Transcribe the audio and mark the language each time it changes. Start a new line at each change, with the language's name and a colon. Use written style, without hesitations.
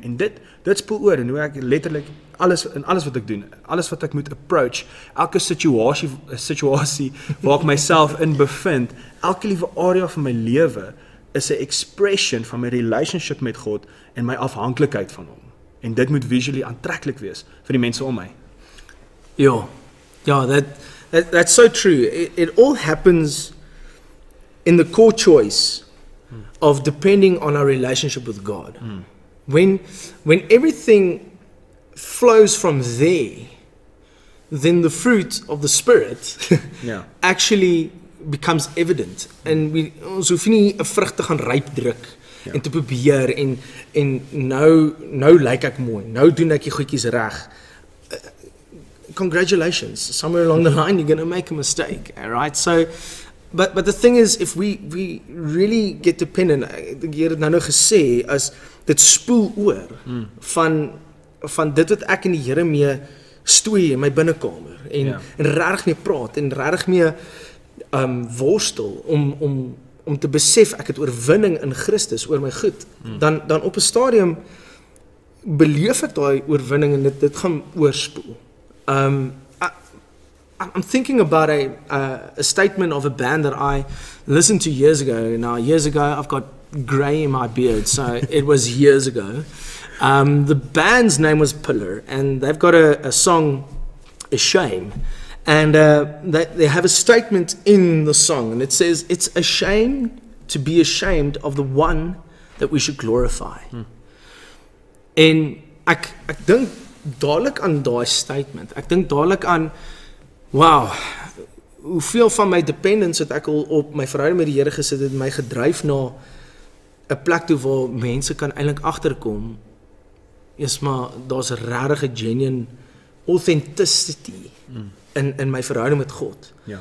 Afrikaans: En dit spoel oor en hoe ek letterlik alles wat ek doen, alles wat ek moet approach, elke situasie waar ek myself in bevind, elke liewe area van my lewe is 'n expression van my relationship met God en my afhanklikheid van hom. En dit moet visually aantreklik wees vir die mense om my.
English: Yeah, that's so true. It all happens in the core choice of depending on our relationship with God. When everything flows from there, then the fruit of the Spirit actually becomes evident.
Afrikaans: En ons hoef nie 'n vrug te gaan ryp druk en te probeer en nou lyk ek mooi, nou doen ek die goedjies reg.
English: Congratulations, somewhere along the line you're going to make a mistake, right? So but the thing is, if we really get dependent,
Afrikaans: jy het nou gesê, as dit spoel oor van dit wat ek en die Here mee stoei in my binnekamer en regtig mee praat en regtig mee worstel om te besef ek het oorwinning in Christus oor my goed, dan op 'n stadium beleef ek daai oorwinning en dit gaan oorspoel.
English: I'm thinking about a statement of a band that I listened to years ago. Now, years ago, I've got grey in my beard, so it was years ago. The band's name was Pillar, and they've got a song, A Shame. And they have a statement in the song, and it says, "It's a shame to be ashamed of the one that we should glorify."
Afrikaans: En ek dink dadelik aan daai statement. Ek dink dadelik aan, wow, hoeveel van my dependence het ek al op my verhouding met die Here gesit het, my gedryf na 'n plek toe waar mense kan eintlik agterkom, is maar daar's regtig 'n genuine authenticity in my verhouding met God.